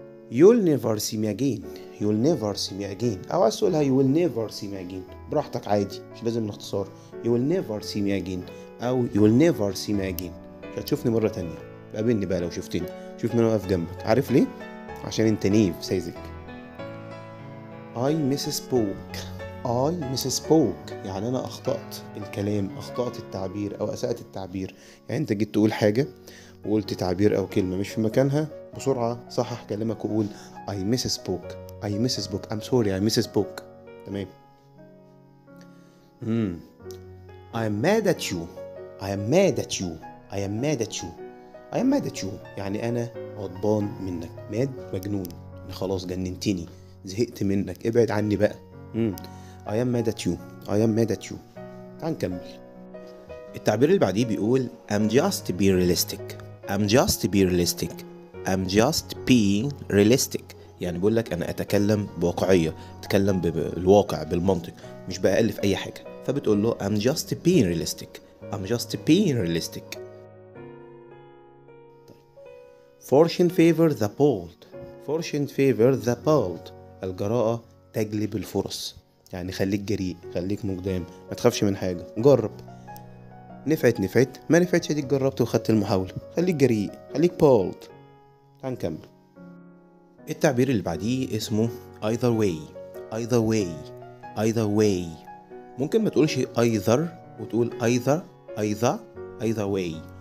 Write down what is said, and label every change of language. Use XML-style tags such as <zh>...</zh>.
<en>you'll never see me again. you'll never see me again.</en> <ar>أو عايز تقولها</ar> <en>you will never see me again،</en> <ar>براحتك عادي، مش لازم الاختصار.</ar> <en>you will never see me again أو you will never see me again.</en> <ar>مش هتشوفني مرة تانية، قابلني بقى لو شفتني، شوف مين واقف جنبك. عارف ليه؟ عشان انت نيف ساذج.</ar> <en>I misspoke. I misspoke</en> <ar>يعني أنا أخطأت الكلام، أخطأت التعبير أو أسأت التعبير. يعني أنت جيت تقول حاجة وقلت تعبير أو كلمة مش في مكانها، بسرعة صحح كلامك وقول</ar> <en>I misspoke. I misspoke. I'm sorry I misspoke. تمام. I am mad at you. I am mad at you. I am mad at you. I am mad at you يعني</en> <ar>أنا غضبان منك. ماد مجنون، خلاص جننتني، زهقت منك، ابعد عني بقى.</ar> <en>I am mad at you. I am mad at you.</en> <ar>تعال نكمل. التعبير اللي بعديه بيقول</ar> <en>I'm just being realistic. I'm just being realistic. I'm just being realistic</en> <ar>يعني بيقول لك أنا أتكلم بواقعية، أتكلم بالواقع بالمنطق، مش بألف أي حاجة. فبتقول له</ar> <en>I'm just being realistic. I'm just being realistic. Fortune favor the bold. Fortune favor the bold.</en> <ar>الجراءة تجلب الفرص. يعني خليك جريء، خليك مقدام، ما تخافش من حاجة، جرب. نفعت نفعت، ما نفعتش اديك جربت وخدت المحاولة. خليك جريء، خليك bold. تعال نكمل. التعبير اللي بعديه اسمه either way.</ar> <en>either way. either way.</en> <ar>ممكن ما تقولش either وتقول either way.</ar>